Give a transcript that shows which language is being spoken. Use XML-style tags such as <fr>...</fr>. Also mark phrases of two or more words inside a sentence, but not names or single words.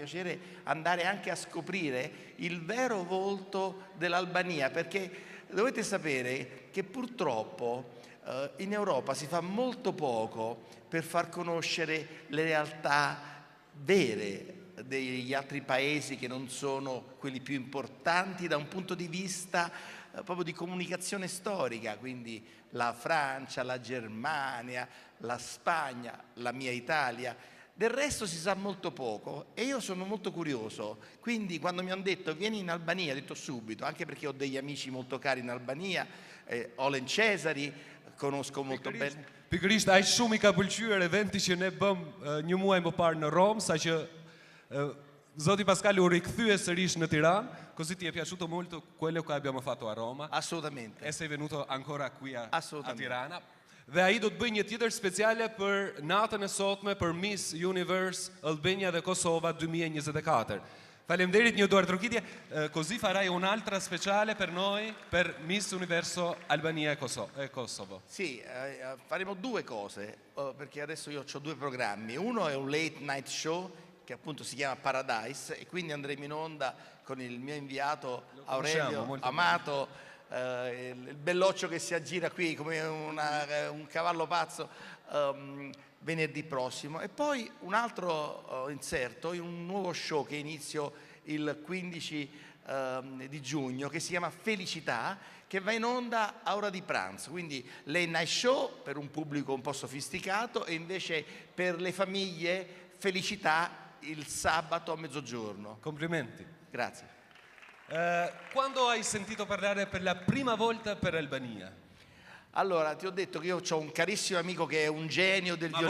<it>piacere andare anche a scoprire il vero volto dell'Albania perché dovete sapere che purtroppo in Europa si fa molto poco per far conoscere le realtà vere degli altri paesi che non sono quelli più importanti da un punto di vista proprio di comunicazione storica, quindi la Francia, la Germania, la Spagna, la mia Italia. Del resto si sa molto poco e io sono molto curioso, quindi quando mi hanno detto vieni in Albania, ho detto subito, anche perché ho degli amici molto cari in Albania, Olen Cesari, conosco molto bene.</it> <sq>Pikërisht aq shumë I ka pëlqyer eventi që ne bëm një muaj më parë në Rom, saqë Zoti Pascal u rikthye sërish në Tiranë,</sq> <it>così ti è piaciuto molto quello che abbiamo fatto a Roma. Assolutamente. E sei venuto ancora qui a Assolutamente. Tirana.</it> <sq>Dhe ai do të bëjë një tjetër speciale për natën e sotme për Miss Universe Albania dhe Kosova 2024. Faleminderit, një duar trokitje,</sq> <it>così farai un'altra speciale per noi per Miss Universo Albania e Kosovo. Sì, faremo due cose, perché adesso io ho due programmi. Uno è un</it> <en>late night show</en> <it>che appunto si chiama Paradise e quindi andremo in onda con il mio inviato Aurelio Amato, il belloccio che si aggira qui come un cavallo pazzo venerdì prossimo, e poi un altro inserto in un nuovo show che inizio il 15 di giugno che si chiama Felicità, che va in onda a ora di pranzo, quindi</it> <en>late night show</en> <it>per un pubblico un po' sofisticato e invece per le famiglie Felicità il sabato a mezzogiorno. Complimenti. Grazie. Quando hai sentito parlare per la prima volta per Albania? Allora, ti ho detto che io ho un carissimo amico che è un genio del violino.</it>